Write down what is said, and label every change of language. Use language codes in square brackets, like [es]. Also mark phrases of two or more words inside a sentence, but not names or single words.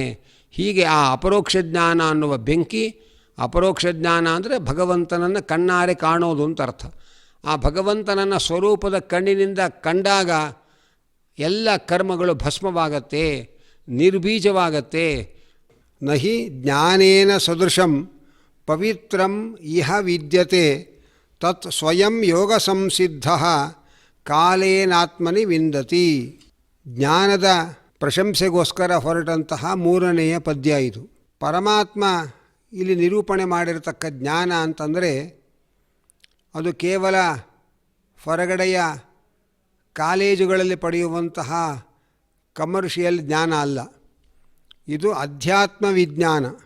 [kn] ಹೀಗೆ ಆ ಅಪರೋಕ್ಷ ಜ್ಞಾನ ಅನ್ನುವ ಬೆಂಕಿ, ಅಪರೋಕ್ಷ ಜ್ಞಾನ ಅಂದರೆ ಭಗವಂತನನ್ನು ಕಣ್ಣಾರೆ ಕಾಣೋದು ಅಂತ ಅರ್ಥ. ಆ ಭಗವಂತನನ್ನು ಸ್ವರೂಪದ ಕಣ್ಣಿನಿಂದ ಕಂಡಾಗ ಎಲ್ಲ ಕರ್ಮಗಳು ಭಸ್ಮವಾಗತ್ತೆ, ನಿರ್ಬೀಜವಾಗತ್ತೆ. [sa] ನಹಿ ಜ್ಞಾನೇನ ಸದೃಶಂ ಪವಿತ್ರಂ ಇಹ ವಿದ್ಯತೆ ತತ್ ಸ್ವಯಂ ಯೋಗ ಸಂಸಿದ್ಧ ಕಾಲೇನಾತ್ಮನಿ ವಿಂದತಿ. [kn] ಜ್ಞಾನದ ಪ್ರಶಂಸೆಗೋಸ್ಕರ ಹೊರಟಂತಹ ಮೂರನೆಯ ಪದ್ಯ ಇದು. ಪರಮಾತ್ಮ ಇಲ್ಲಿ ನಿರೂಪಣೆ ಮಾಡಿರತಕ್ಕ ಜ್ಞಾನ ಅಂತಂದರೆ ಅದು ಕೇವಲ ಹೊರಗಡೆಯ ಕಾಲೇಜುಗಳಲ್ಲಿ ಪಡೆಯುವಂತಹ ಕಮರ್ಷಿಯಲ್ ಜ್ಞಾನ ಅಲ್ಲ, ಇದು ಅಧ್ಯಾತ್ಮ ವಿಜ್ಞಾನ.